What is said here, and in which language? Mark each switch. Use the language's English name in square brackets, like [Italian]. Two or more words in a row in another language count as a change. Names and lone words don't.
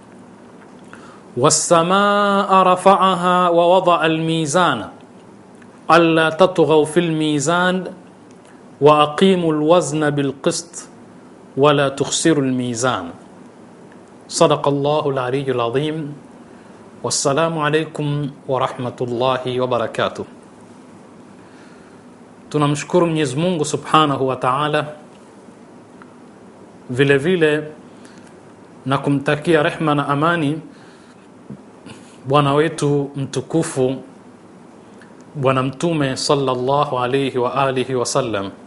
[Arabic] والسماء رفعها ووضع الميزان ألا تطغوا في الميزان وأقيموا الوزن بالقسط ولا تخسروا الميزان. صدق الله العلي العظيم. والسلام عليكم ورحمة الله وبركاته. [Swahili] Tunamshukuru Mwenyezi Mungu [Arabic] سبحانه وتعالى, [Swahili] vile vile na kumtakia rehma na amani bwana wetu mtukufu Bwana Mtume [Arabic] صلى الله عليه وعلى آله وسلم.